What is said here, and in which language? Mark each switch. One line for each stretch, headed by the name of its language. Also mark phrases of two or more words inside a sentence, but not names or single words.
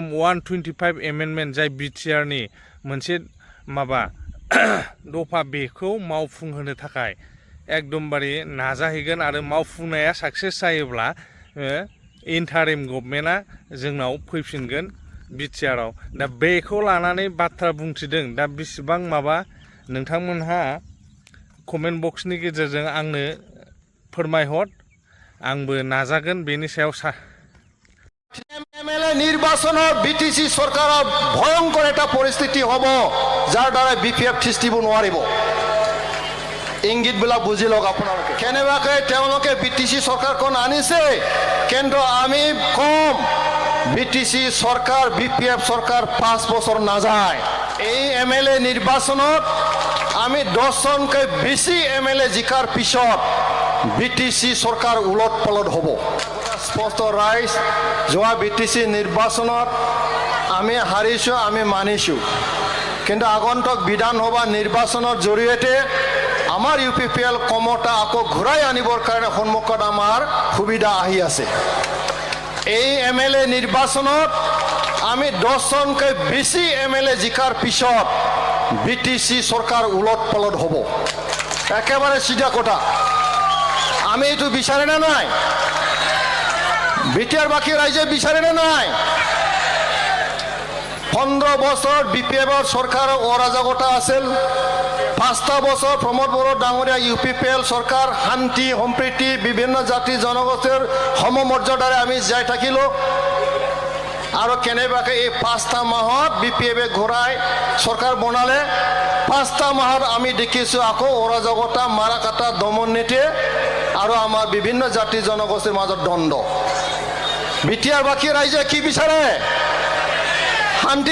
Bodo: 125 एमेन्डमेन्ट जाय बिटिआरनि मोनसे माबा दफा बेखौ मावफुंहोनो थाखाय एकदमबारे नाजाहैगोन आरो मावफुंनाया साक्सेस जायोब्ला
English: interim government-a
Bodo: जोंनाव फैफिनगोन बिटिआरआव दा बेखौ लानानै बाथ्रा बुंथिदों दा बेसेबां माबा नोंथांमोनहा
English: comment box-ni
Bodo: गेजेरजों आंनो फोरमायहर आंबो नाजागोन बेनि सायाव
Assamese: এমএলএ নির্বাচনত বিটিসি সরকাৰৰ ভয়ংকৰ এটা পৰিস্থিতি হ'ব যাৰ দ্বাৰা বিপিএফ থিস্তিব নোৱাৰিব ইংগিতবিলাক বুজি লওক আপোনালোকে কেনেবাকৈ তেওঁলোকে বিটিসি সরকাৰখন আনিছে কিন্তু আমি কম বিটিসি সরকার বিপিএফ সরকার 5 বছর না যায় এই এমএলএ নির্বাচনত আমি 10 জনকৈ বেছি এমএলএ জিকাৰ পিছত বিটিসি সরকার উলট পালট হ'ব স্পষ্ট রাইজ যোৱা বিটিসি নির্বাচনত আমি হাৰিছো আমি মানিছো কিন্তু আগন্তুক বিধানসভা নির্বাচনৰ জৰিয়তে আমাৰ ইউপিপিএল কমতা আকৌ ঘূৰাই আনিবৰ কাৰণে সন্মুখত আমাৰ সুবিধা আহি আছে এই এমএলএ নির্বাচনত আমি 10 জনকৈ বেছি এমএলএ জিকাৰ পিছত বিটিসি সরকার উলট পালট হ'ব একেবাৰে সিধা কথা আমি এইটো বিচাৰে না নাই বিটিআর বাকি রাজ্যে বিচারে না নাই 15 বছর বিপিএফৰ সরকার অরাজকতা আছিল 5টা বছর প্রমোদ বড়ো ডাঙৰীয়া ইউপিপিএল সরকার শান্তি সম্প্ৰীতি বিভিন্ন জাতি জনগোষ্ঠীৰ সমমৰ্যাদাৰে আমি যাই থাকিলো আৰু কেনেবাকে এই 5টা মাহত বিপিএফে ঘূৰাই সরকার বনালে 5টা মাহত আমি দেখিছো আকৌ অরাজকতা মাৰা কাটা দমন নীতি আৰু আমাৰ বিভিন্ন জাতি জনগোষ্ঠীৰ মাজত দ্বন্দ্ব বিটিআর বাকি রাইজে কি বিচাৰে শান্তি